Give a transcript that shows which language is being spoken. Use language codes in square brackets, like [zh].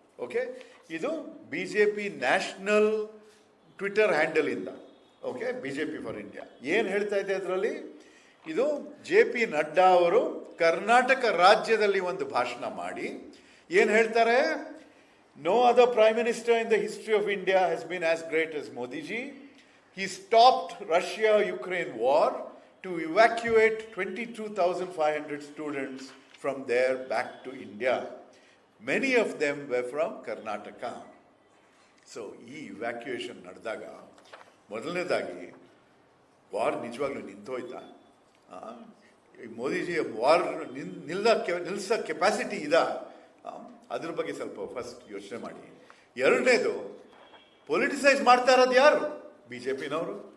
[kn] Okay, ಇದು BJP national Twitter ಹ್ಯಾಂಡಲಿಂದ. Okay, BJP for India ಏನು ಹೇಳ್ತಾ ಇದೆ ಅದರಲ್ಲಿ? ಇದು JP ನಡ್ಡಾ ಅವರು ಕರ್ನಾಟಕ ರಾಜ್ಯದಲ್ಲಿ ಒಂದು ಭಾಷಣ ಮಾಡಿ ಏನು ಹೇಳ್ತಾರೆ? [en] No other prime minister in the history of India has been as great as Modi ji. He stopped Russia-Ukraine war to evacuate 22,500 students from there back to India. Many of them were from Karnataka. [kn] So ಈ evacuation ನಡೆದಾಗ ಮೊದಲನೇದಾಗಿ war ನಿಜವಾಗ್ಲೂ ನಿಂತೋಯ್ತಾ? Modiji war ನಿಲ್ಲಿಸೋ capacity ಇದಾ? ಅದ್ರ ಬಗ್ಗೆ ಸ್ವಲ್ಪ first ಯೋಚನೆ ಮಾಡಿ. ಎರಡನೇದು, ಪೊಲಿಟಿಸೈಸ್ ಮಾಡ್ತಾ ಇರೋದು ಯಾರು? BJPನವರು.